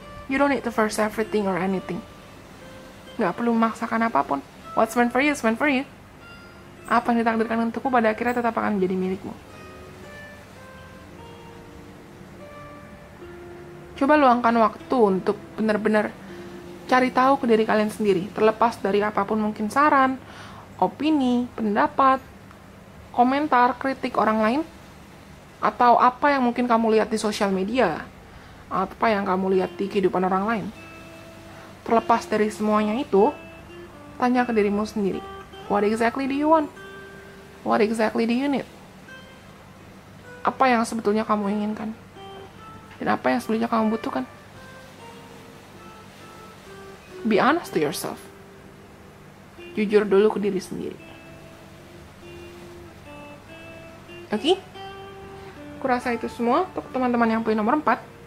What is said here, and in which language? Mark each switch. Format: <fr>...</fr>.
<en>You don't need to force everything or anything.</en> <id>Gak perlu memaksakan apapun.</id> <en>What's meant for you is meant for you.</en> <id>Apa yang ditakdirkan untukmu pada akhirnya tetap akan menjadi milikmu. Coba luangkan waktu untuk benar-benar cari tahu ke diri kalian sendiri. Terlepas dari apapun mungkin saran, opini, pendapat, komentar, kritik orang lain. Atau apa yang mungkin kamu lihat di sosial media. Apa yang kamu lihat di kehidupan orang lain. Terlepas dari semuanya itu, tanya ke dirimu sendiri.</id> <en>What exactly do you want? What exactly do you need?</en> <id>Apa yang sebetulnya kamu inginkan? Dan apa yang sebetulnya kamu butuhkan?</id> <en>Be honest to yourself.</en> <id>Jujur dulu ke diri sendiri. Oke? Kurasa itu semua untuk teman-teman yang punya nomor 4.</id>